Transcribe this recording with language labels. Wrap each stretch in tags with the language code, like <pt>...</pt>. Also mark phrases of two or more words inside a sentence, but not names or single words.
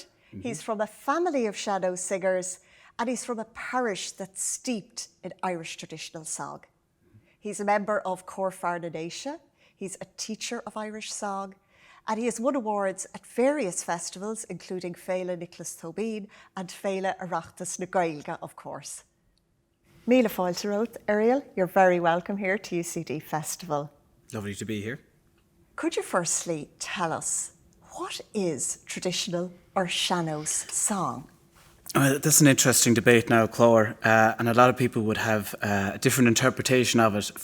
<en>He's from a family of shadow singers, and he's from a parish that's steeped in Irish traditional song. He's a member of Clár Ní Bhuachalla. He's a teacher of Irish song, and he has won awards at various festivals, including Féile Nicholas Tobin and Féile Oireachtas na Gaeilge, of course.</en> <ga>Míle fáilte rót, Irial,</ga> <en>you're very welcome here to UCD Festival. Lovely to be here. Could you firstly tell us, what is traditional or sean-nós song? That's an interesting debate now, Clár, and a lot of people would have a different interpretation of it.</en>